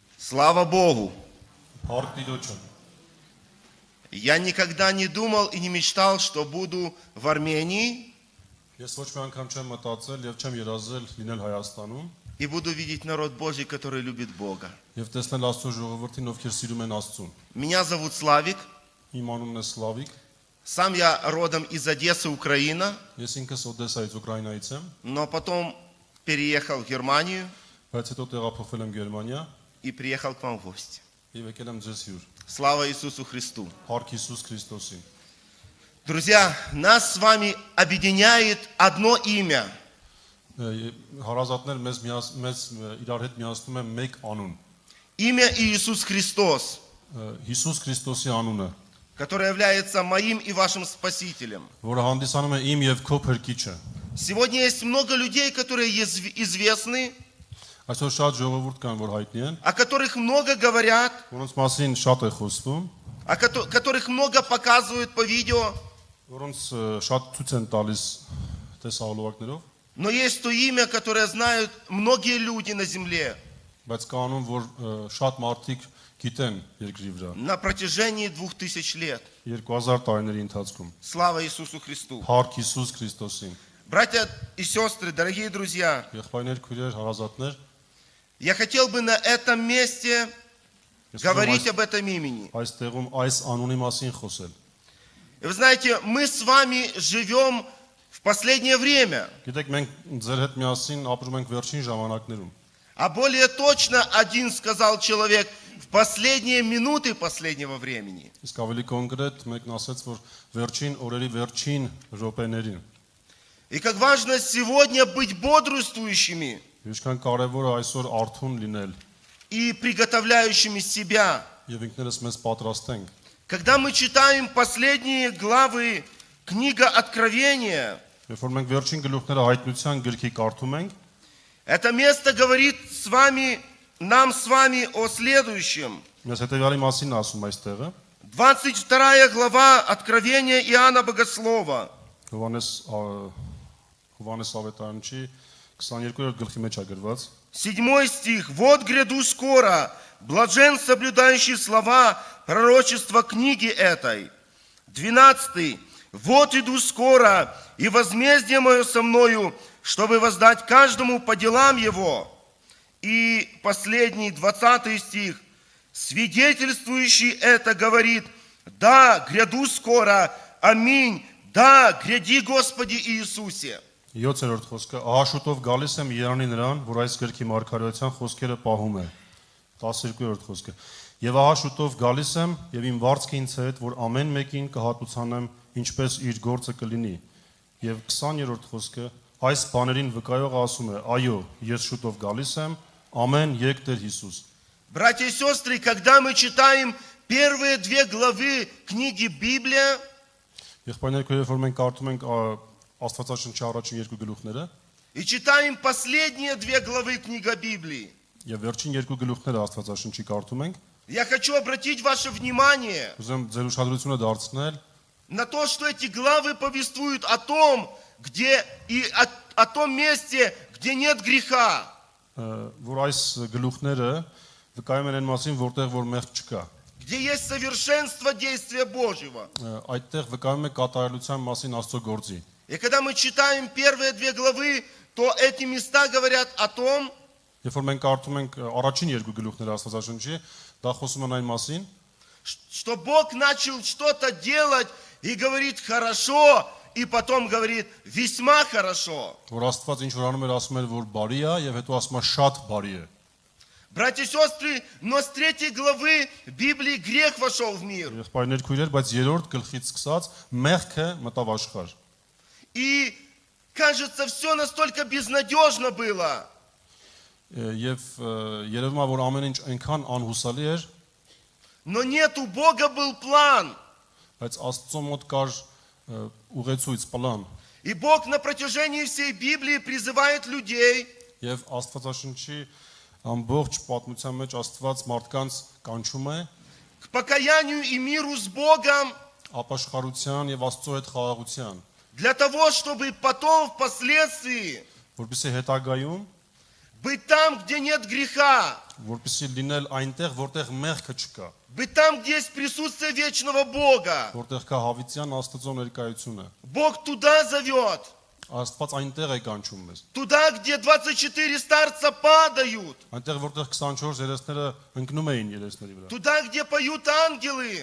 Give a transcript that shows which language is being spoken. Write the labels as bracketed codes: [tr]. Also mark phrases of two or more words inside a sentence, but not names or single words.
[ru] Слава Богу! [hy] Փառք Տիրոջը։ [ru] Я никогда не думал и не мечтал, что буду в Армении [hy] Ես ոչ մի անգամ չեմ մտածել եւ չեմ երազել լինել Հայաստանում [ru] и буду видеть народ Божий, который любит Бога. [hy] եւ տեսնել Աստծո ժողովրդին, ովքեր սիրում են Աստծուն։ [ru] Меня зовут Славик. [hy] Իմ անունն է Սլավիկ, [ru] Сам я родом из Одессы, Украина, [hy] ես ինքս Օդեսայից Ուկրաինայից եմ, [ru] но потом переехал в Германию [hy] բայց հետո տեղափոխվել եմ Գերմանիա [ru] и приехал к вам в гости. [hy] եւ եկել եմ ձեզ հյուր։ [ru] Слава Иисусу Христу! [hy] Փառք Հիսուս Քրիստոսին։ [ru] Друзья, нас с вами объединяет одно имя. [hy] Հարազատներ մեզ իրար հետ միացնում է մեկ անուն։ [ru] Имя Иисус Христос, [hy] Հիսուս Քրիստոսի անունը, [ru] который является моим и вашим Спасителем. [hy] որը հանդիսանում է իմ եւ քո փրկիչը։ [ru] Сегодня есть много людей, которые известны, [hy] Այսօր շատ ժողովուրդ կան, որ հայտնի են, [ru] о которых много говорят, [hy] որոնց մասին շատ է խոսվում, [ru] которых много показывают по видео. [hy] որոնց շատ ցույց են տալիս տեսահոլովակներով, [ru] Но есть то имя, которое знают многие люди на земле [hy] բայց կա անուն, որ շատ մարդիկ գիտեն երկրի վրա [ru] на протяжении 2000 лет. [hy] 2000 տարիների ընթացքում։ [ru] Слава Иисусу Христу! [hy] Փառք Հիսուս Քրիստոսին։ [ru] Братья и сестры, дорогие друзья, [hy] Եղբայրներ, քույրեր, հարազատներ, [ru] я хотел бы на этом месте [hy] ես [ru] говорить [hy] ուզում [ru] об этом имени. [hy] այս տեղում այս անունի մասին խոսել։ [ru] И вы знаете, мы с вами живем в последнее время, [hy] Գիտեք, մենք ձեր հետ միասին ապրում ենք վերջին ժամանակներում։ [ru] а более точно один сказал человек в последние минуты последнего времени. [hy] Իսկ ավելի կոնկրետ մեկն ասաց, որ վերջին օրերի վերջին րոպեներին։ [ru] И как важно сегодня быть бодрствующими [hy] Ինչքան կարևոր է այսօր արթուն լինել [ru] и приготовляющими себя. [hy] եւ ինքներս մեզ պատրաստենք։ [ru] Когда мы читаем последние главы книга Откровения, [hy] Երբ որ մենք վերջին գլուխները հայտնության գրքի կարդում ենք, [ru] это место говорит нам с вами о следующем. [hy] Ես հետեւյալի մասին ասում այստեղը, [ru] 22 глава Откровения Иоанна Богослова. [hy] Հովանես Ավետարանչի 22-րդ գլխի մեջ է գրված։ [ru] 7 стих. «Вот гряду скоро, блажен соблюдающий слова пророчества книги этой». 12. «Вот иду скоро, и возмездие мое со мною, чтобы воздать каждому по делам его». И последний, 20 стих. «Свидетельствующий это говорит: да, гряду скоро, аминь, да, гряди, Господи Иисусе». [hy] 7-րդ խոսքը. Ահա շուտով գալիս եմ Երանի նրան, որ այս գրքի մարգարեության խոսքերը պահում է։ 12-րդ խոսքը. Եվ ահա շուտով գալիս եմ, եւ իմ վարձքը ինձ հետ, որ ամեն մեկին կհատուցանեմ, ինչպես իր գործը կլինի։ Եվ 20-րդ խոսքը. այս բաներին վկայողը ասում է. այո, ես շուտով գալիս եմ, ամեն եկ Տեր Հիսուս։ [ru] Братья и сестры, когда мы читаем первые 2 главы книги Библия, [hy] Եղբայրներ, երբ որ մենք կարդում ենք Աստվածաշնչի առաջին 2 գլուխները, [ru] и читаем последние 2 главы книги Библии, [hy] եւ վերջին 2 гլուխները Աստվածաշնչի կարդում ենք, [ru] я хочу обратить ваше внимание [hy] ուզեմ ձեր ուշադրությունը դարձնել [ru] на то, что эти главы повествуют о том, где и о том месте, где нет греха. [hy] որ այս գլուխները վկայում են այն մասին, որտեղ որ մեղք չկա։ [ru] Где есть совершенство действия Божьего. [hy] Այդտեղ վկայում է կատարելության մասին Աստծո գործի։ [ru] И когда мы читаем первые 2 главы, то эти места говорят о том, [hy] Երբ որ մենք կարդում ենք առաջին 2 գլուխները Աստվածաշնչի, դա խոսում են այն մասին, [ru] что Бог начал что-то делать и говорит хорошо, и потом говорит весьма хорошо. [hy] որ Աստված ինչ որ անում էր, ասում էր, որ բարի է եւ հետո ասում է շատ բարի է։ [ru] Братья и сестры, но с 3 главы Библии грех вошел в мир. [hy] Եղբայրներ, քույրեր, բայց 3-րդ գլխից սկսած մեղքը մտավ աշխարհ։ [ru] И кажется, все настолько безнадежно было. [hy] Եվ երևում է, որ ամեն ինչ այնքան անհուսալի էր, [ru] Но нет, у Бога был план. [hy] բայց Աստծո մոտ կար ուղեցույց, պլան։ [ru] И Бог на протяжении всей Библии призывает людей [hy] Եվ Աստվածաշնչի ամբողջ պատմության մեջ Աստված մարդկանց կանչում է [ru] к покаянию и миру с Богом, [hy] ապաշխարության եւ Աստծո հետ խաղաղության, [ru] для того, чтобы потом, впоследствии, [hy] որպեսզի հետագայում [ru] быть там, где нет греха, [hy] որպեսզի լինել այնտեղ, որտեղ մեղքը չկա, [ru] быть там, где есть присутствие вечного Бога. [hy] որտեղ կա հավիտյան Աստծո ներկայությունը։ [ru] Бог туда зовет, [hy] Աստված այնտեղ է կանչում մեզ։ [ru] туда, где 24 старца падают, [hy] Այնտեղ որտեղ 24 երեսները ընկնում էին երեսների վրա։ [ru] туда, где поют ангелы,